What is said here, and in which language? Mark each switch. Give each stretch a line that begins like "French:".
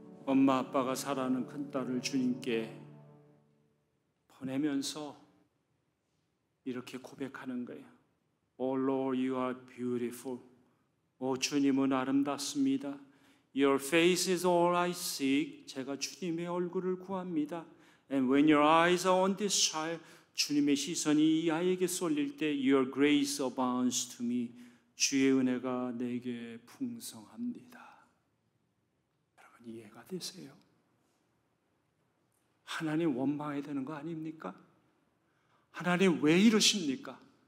Korean: 엄마 아빠가 사랑하는 큰딸을 주님께 보내면서 이렇게 고백하는 거예요.
English: Oh Lord, you are beautiful.
Korean: 오 주님은 아름답습니다.
English: Your face is all I seek.
Korean: 제가 주님의 얼굴을 구합니다.
English: And when your eyes are on this child,
Korean: 주님의 시선이 이 아이에게 쏠릴 때
English: Your grace abounds to me.
Korean: 주의 은혜가 내게 풍성합니다. 여러분 이해가 되세요? 하나님 원망해야 되는 거 아닙니까? 하나님 왜 이러십니까?